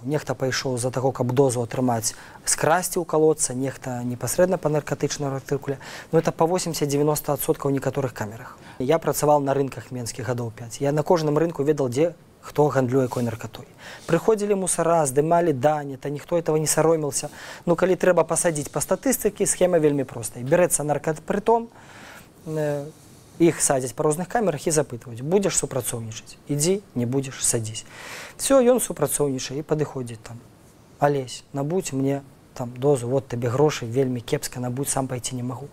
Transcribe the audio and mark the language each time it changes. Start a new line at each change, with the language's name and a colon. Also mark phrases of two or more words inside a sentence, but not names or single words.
Belarusian: Нехта пайшоў за таго, каб дозу атрымаць, скрасці ў калодца, нехта непасрэдна па наркатычнага артыкуля. Ну, это па 80-90% ў некаторых камерах. Я працаваў на рынках менскіх гадоў 5. Я на кожным рынку ведал, дзе хто гандлюе якой наркатой. Прыходзілі мусара, здымалі дані, та ніхто этого не саромился. Ну, калі трэба пасадзіць па статыстыкі, схема вельмі простая. Берецца наркопритон, іх садзяць па розных камерах і запытваюць: будзеш супрацоўнічаць? Ідзі, не будзеш, садзісь. Все, ён супрацоўнічае і падыходзіць там: Алесь, набудзь мне там дозу, вот табе грошы, вельмі кепска, набудзь, сам пайти не магу.